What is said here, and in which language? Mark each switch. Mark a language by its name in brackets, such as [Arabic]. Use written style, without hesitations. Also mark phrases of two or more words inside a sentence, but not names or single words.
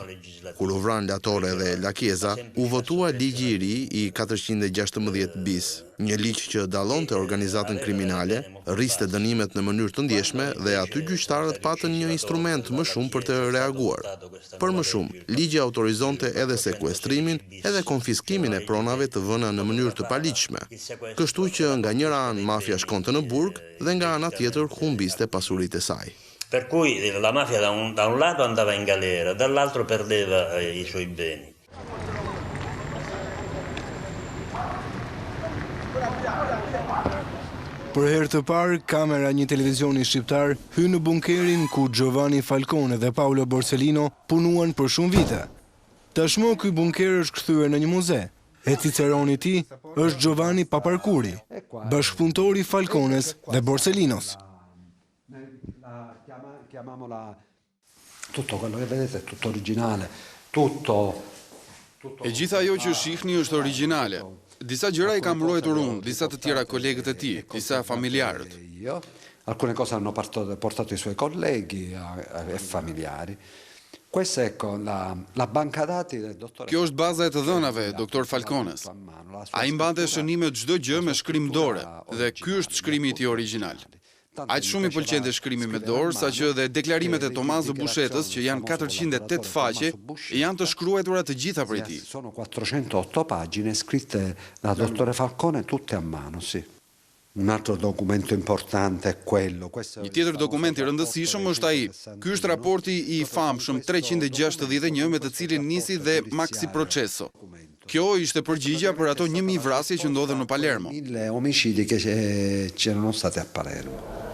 [Albanian] Kur u vran Latore dhe Lakeza, u votua ligji i ri i 416 bis, një ligj që dallonte organizatën kriminale, rriste dënimet në mënyrë të ndjeshme dhe aty gjyqtarët patën një instrument më shumë për të reaguar. Për më shumë, ligji autorizonte edhe sekuestrimin, edhe konfiskimin e pronave të vëna në mënyrë të paligjshme. Kështu që nga njëra anë mafia shkonte në burg dhe nga ana tjetër humbiste pasuritë e saj. [Italian] Per cui la mafia da un lato andava in galera, dall'altro perdeva i suoi beni. [Albanian] Për herë të parë, kamera një televizioni shqiptar hyn në bunkerin ku Giovanni Falcone dhe Paolo Borsellino punuan për shumë vite. Tashmë ky bunker është kthyer në një muze. E ciceroni i tij është Giovanni Paparkuri, bashkëpunëtori i Falcones dhe Borsellinos. [Italian] Tutto quello che vedete è tutto originale, tutto. [Albanian] E gjitha ajo që shihni është origjinale. Disa gjëra i kam mbrojtur unë, disa të tjera kolegët e tij, disa familjarët. [Italian] Alcune cose hanno portato i suoi colleghi e familiari. Questa ecco la banca dati del dottore. [Albanian] Kjo është baza e të dhënave, doktor Falcones. Ai mbante shënime çdo gjë me shkrim dore dhe ky është shkrimi i tij origjinal. Aq shumë i pëlqente shkrimi me dorë, saqë dhe deklarimet e Tommaso Buscetës, që janë 408 faqe, janë të shkruara të gjitha prej tij. [Italian] Sono 408 pagine scritte da dottore Falcone tutte a mano, sì. Un altro documento importante è quello. [Albanian] Një tjetër dokument i rëndësishëm është ai. Ky është raporti i famshëm 361 me të cilin nisi dhe Maxi Processo. Kjo ishte përgjigja për ato 1000 vrasje që ndodhen në Palermo. [Italian] 1000 omicidi che c'erano stati a Palermo.